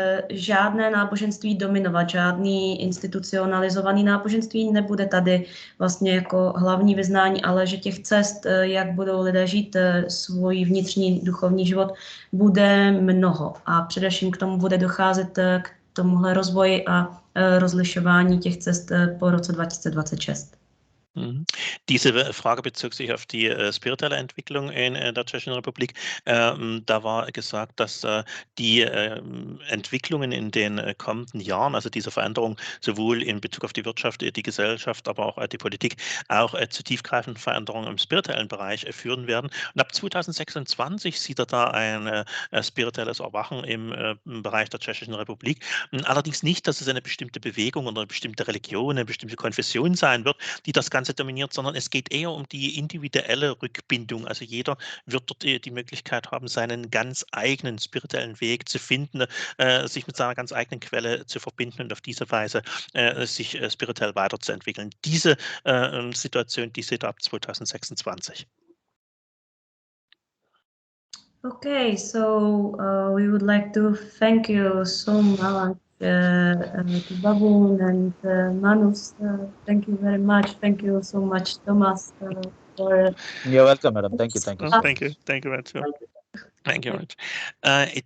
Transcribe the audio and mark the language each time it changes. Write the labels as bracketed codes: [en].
[cs] žádné náboženství dominovat, žádný institucionalizovaný náboženství nebude tady vlastně jako hlavní vyznání, ale že těch cest, jak budou lidé žít svůj vnitřní duchovní život, bude mnoho a především k tomu bude docházet k tomuhle rozvoji a rozlišování těch cest po roce 2026. [de] Diese Frage bezog sich auf die spirituelle Entwicklung in der Tschechischen Republik. Da war gesagt, dass die Entwicklungen in den kommenden Jahren, also diese Veränderung sowohl in Bezug auf die Wirtschaft, die Gesellschaft, aber auch die Politik, auch zu tiefgreifenden Veränderungen im spirituellen Bereich führen werden. Und ab 2026 sieht da ein spirituelles Erwachen im Bereich der Tschechischen Republik. Allerdings nicht, dass es eine bestimmte Bewegung oder eine bestimmte Religion, eine bestimmte Konfession sein wird, die das Ganze dominiert, sondern es geht eher um die individuelle Rückbindung. Also jeder wird dort die Möglichkeit haben, seinen ganz eigenen spirituellen Weg zu finden, sich mit seiner ganz eigenen Quelle zu verbinden und auf diese Weise sich spirituell weiterzuentwickeln. Diese Situation, die sieht ab 2026. [en] Okay, so we would like to thank you so much. To Babun and Manus, thank you very much. Thank you so much, Thomas, for. You're welcome, madam. Thank you. Thank you very much. Thank you very much.